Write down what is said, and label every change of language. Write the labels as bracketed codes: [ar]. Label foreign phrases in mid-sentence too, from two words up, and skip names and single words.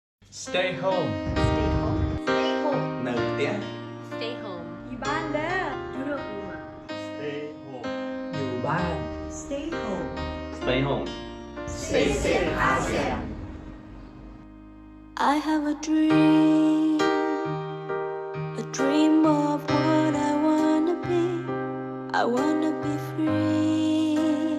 [en] Stay home. Stay home. Stay home. [km] នៅផ្ទះ [en] Stay home. [ms] Di banda. Duduk rumah. [en] Stay home. [th] อยู่บ้าน [en] Stay home. Stay home Stay safe ASEAN. I have a dream of what I wanna be. I wanna be free.